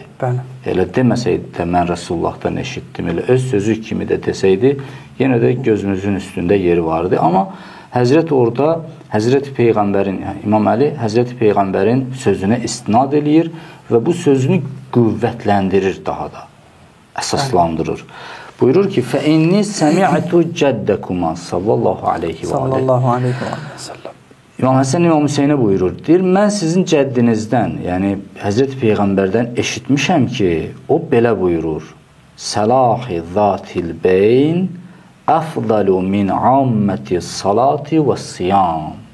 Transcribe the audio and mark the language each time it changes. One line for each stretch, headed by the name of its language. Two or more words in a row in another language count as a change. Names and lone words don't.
Azerbaijani: Elə deməsəydi də mən Rəsullahdan eşitdim, elə öz sözü kimi də desəydi, yenə də gözümüzün üstündə yeri vardı. Amma Həzrət orada Həzrəti Peyğəmbərin, İmam Əli Həzrəti Peyğəmbərin sözünə istinad eləyir və bu sözünü qüvvətləndirir daha da, əsaslandırır. Buyurur ki,
Arabic: فَاِنِّي سَمِعَتُ جَدَّكُمَا صلى الله عليه وسلم.
Azerbaijani: İmam Həsən İmam Hüseynə buyurur, deyir, mən sizin cəddinizdən, yəni Həzrəti Peyğəmbərdən eşitmişəm ki, o belə buyurur,
Arabic: صلاح ذات البين أفضل من عامة الصلاة والصيام.